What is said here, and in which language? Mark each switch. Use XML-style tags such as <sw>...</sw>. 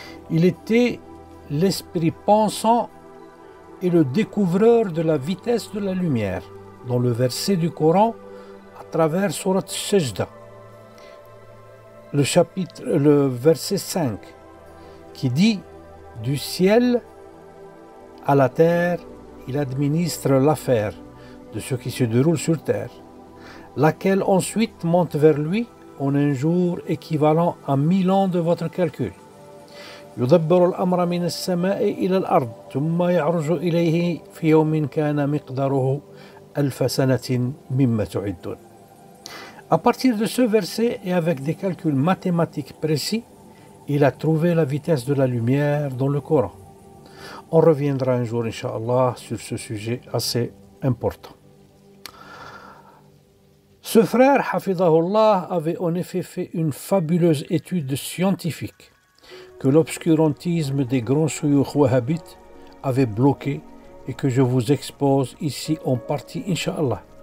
<fr>Il était l'esprit pensant et le découvreur de la vitesse de la lumière dans le verset du Coran à travers Surat Sajda, le verset 5 qui dit « Du ciel à la terre, il administre l'affaire de ce qui se déroule sur terre, laquelle ensuite monte vers lui en un jour équivalent à 1000 ans de votre calcul.</fr> <ar>يدبر الأمر من السماء إلى الأرض ثم يعرج إليه في يوم كان مقداره 1000 سنة مما تعدون.</ar> <fr>À partir de ce verset et avec des calculs mathématiques précis, il a trouvé la vitesse de la lumière dans le Coran. On reviendra un jour, Inch'Allah, sur ce sujet assez important. Ce frère, Hafidahullah, avait en effet fait une fabuleuse étude scientifique que l'obscurantisme des grands shuyukh wahhabites avait bloqué et que je vous expose ici en partie, Inch'Allah.</fr>